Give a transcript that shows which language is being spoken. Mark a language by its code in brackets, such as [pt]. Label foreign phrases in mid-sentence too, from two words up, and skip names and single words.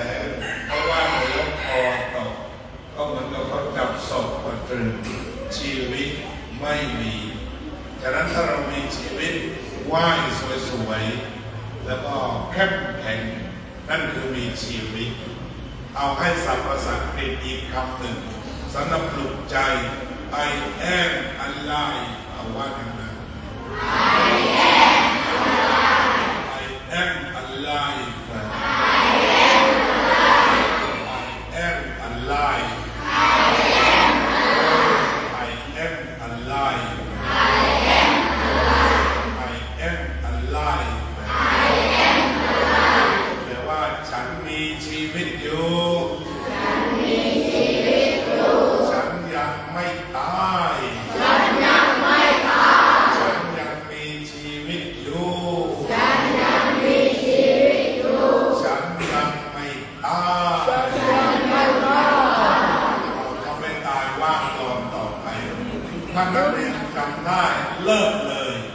[th] เพราะว่าเรายกคอตกก็เหมือนกับเขาจับศพมาตรึงชีวิตไม่มีฉะนั้นถ้าเรามีชีวิตว่ายสวยๆแล้วก็เข้มแข็งนั่นคือมีชีวิตเอาให้ศัพท์ภาษาอังกฤษอีกคำหนึ่งสำหรับปลุกใจ [en] I am alive [th] เอาว่าอย่างนั้น I [en] am alive I am alive I am alive I am alive [th] แปลว่าฉันมีชีวิตอยู่ฉันยังไม่ตายฉันยัง มีชีวิตอยู่ฉันยังไม่ตายถ้าไม่ตายว่างตอนต่อไปถ้านักเรียนจำได้เลิกเลย